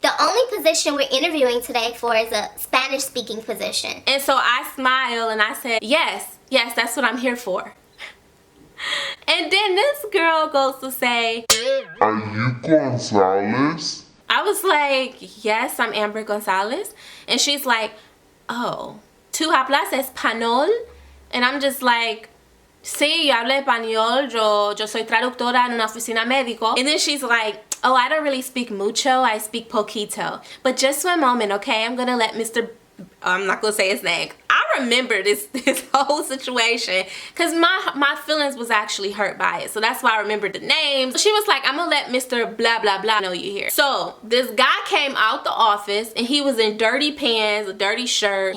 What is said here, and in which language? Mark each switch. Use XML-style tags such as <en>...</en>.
<en>the only position we're interviewing today for is a Spanish speaking position. And so I smiled and I said, yes, that's what I'm here for. And then this girl goes to say, are you Gonzalez? I was like, yes, I'm Amber Gonzalez. And she's like, oh,</en> <es>¿tú hablas español?</es> <en>And I'm just like,</en> <es>sí, yo hablo español, yo soy traductora en una oficina médico.</es> <en>And then she's like, oh, I don't really speak mucho, I speak poquito. But just one moment, okay? I'm gonna let I'm not gonna say his name. I remember this whole situation because my feelings was actually hurt by it. So that's why I remembered the names. So she was like, I'm gonna let Mr. blah blah blah know you're here. So this guy came out the office and he was in dirty pants, a dirty shirt.</en>